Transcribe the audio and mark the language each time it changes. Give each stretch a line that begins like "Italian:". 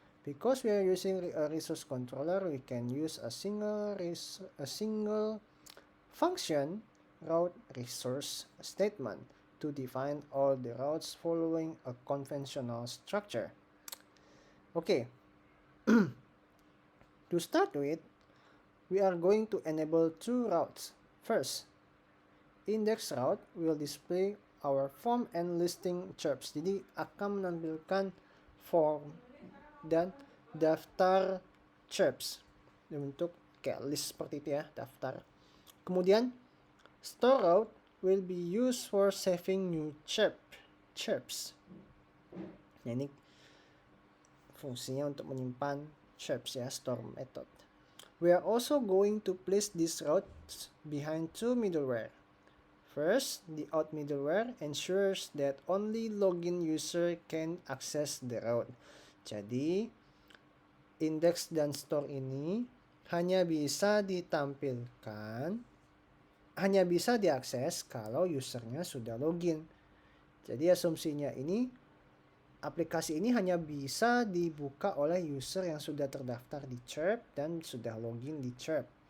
English: Because we are using a resource controller, we can use a single function route resource statement to define all the routes following a conventional structure. Okay, to start with, we are going to enable two routes. First, index route will display our form and listing chirps.
Indonesian: Jadi akan menampilkan form dan daftar chirps bentuk kayak list seperti itu ya, daftar. Kemudian
English: store route will be used for saving new chirps.
Indonesian: Nah, ini fungsinya untuk menyimpan chirps ya, store method.
English: We are also going to place these routes behind two middleware. First, the out middleware ensures that only login user can access the route.
Indonesian: Jadi, index dan store ini hanya bisa ditampilkan, hanya bisa diakses kalau usernya sudah login. Jadi asumsinya ini, aplikasi ini hanya bisa dibuka oleh user yang sudah terdaftar di Chirp dan sudah login di Chirp.